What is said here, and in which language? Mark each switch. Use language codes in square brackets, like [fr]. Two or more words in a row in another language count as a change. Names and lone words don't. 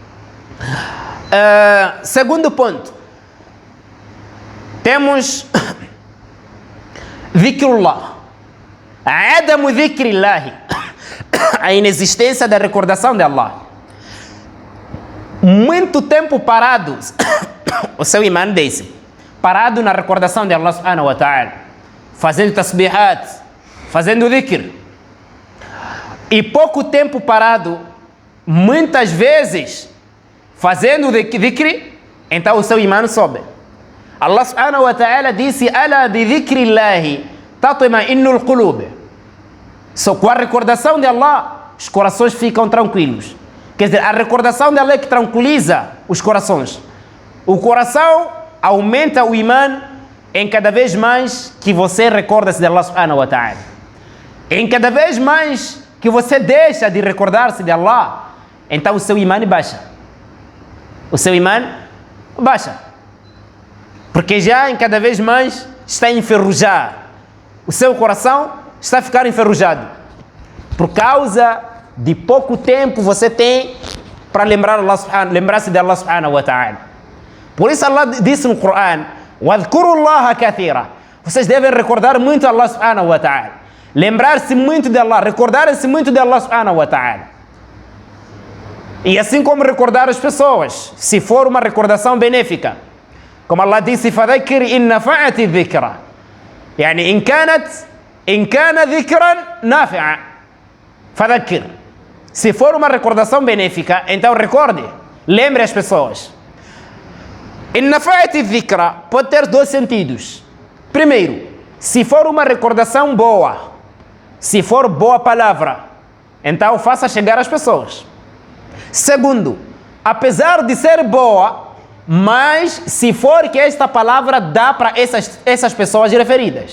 [pt] Segundo ponto, temos dhikrullah, [ar] عدم ذكر الله, [pt] a inexistência da recordação de Allah. Muito tempo parado, o seu imã disse, parado na recordação de [ar] الله سبحانه وتعالى, [pt] fazendo tasbihat, fazendo dhikr, e pouco tempo parado, muitas vezes, fazendo dhikr, então o seu imã sobe. [ar] الله سبحانه وتعالى [pt] disse, [ar] ألا بذكر الله تطمئن القلوب. [pt] Só com a recordação de Allah, os corações ficam tranquilos. Quer dizer, a recordação de Allah é que tranquiliza os corações. O coração aumenta o imã em cada vez mais que você recorda-se de [ar] الله سبحانه وتعالى. [pt] Em cada vez mais que você deixa de recordar-se de Allah, então o seu imã baixa. O seu imã baixa. Porque já em cada vez mais está a enferrujar. O seu coração está a ficar enferrujado. Por causa de pouco tempo você tem para lembrar-se de [ar] الله سبحانه وتعالى. [pt] Por isso Allah disse no Coran, [ar] وَاذْكُرُوا اللَّهَ كَثِيرًا. [pt] Vocês devem recordar muito [ar] الله سبحانه وتعالى. [pt] Lembrar-se muito de Allah, recordarem-se muito de [ar] الله سبحانه وتعالى. [pt] E assim como recordar as pessoas, se for uma recordação benéfica. Como Allah disse, [ar] فَذَكِّرْ إِنْ نَفَعَتِ الذِّكْرَ. يعني إن كان ذكرا نافعا فذكر. [pt] Se for uma recordação benéfica, então recorde, lembre as pessoas. [ar] إن نفعت الذكرى [pt] pode ter dois sentidos. Primeiro, se for uma recordação boa, se for boa palavra, então faça chegar às pessoas. Segundo, apesar de ser boa, mas se for que esta palavra dá para essas pessoas referidas.